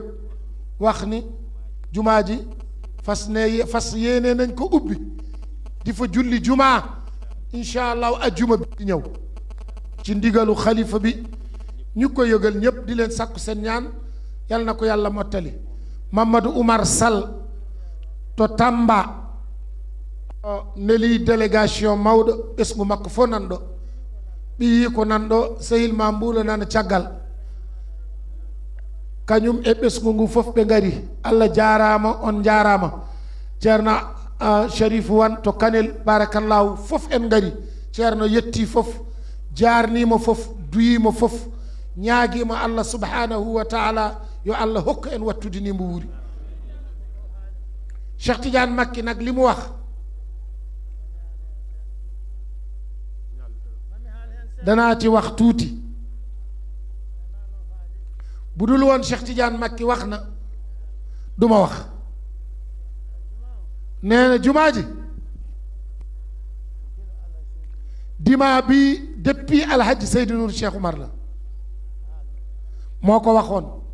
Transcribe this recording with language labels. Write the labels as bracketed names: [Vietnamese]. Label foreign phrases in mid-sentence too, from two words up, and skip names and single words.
[Wolof] wax ni jumaa ji fas yéene nañ ko ubbi di fa julli jumaa incha allahu ajjuma bi di ñëw ci ndigalu xalifa bi ñu ko yëgal ñépp di leen sàkku seen ñaan yal na ko yàlla mottali Mamadou Oumar Sall [Fula] to Tamba neli délégation mawɗo ɓesgu makko fof nanɗo ɓiyi ko nanɗo sehil ma mbuulo nana caggal kañum e ɓesgu ngu fof ɓe ngari Allah jarama on jarama ceerno Cherif Wan to Kanel barakallahu fof en ngari ceerno yetti fof jarnima fof duyima fof ñaaguima [Arabic] Allah subhanahu wa taala [Fula] yo Allah hokka en wattude ni mbo wuuri [Wolof] Cheikh Tidiane Makki nag li mu wax danaa ci wax tuuti bu dul woon Cheikh Tidiane Makki wax na duma wax nee na jumaa ji dimaa bi depuis alhaji Seydou Nour Cheikh Oumar la moo ko waxoon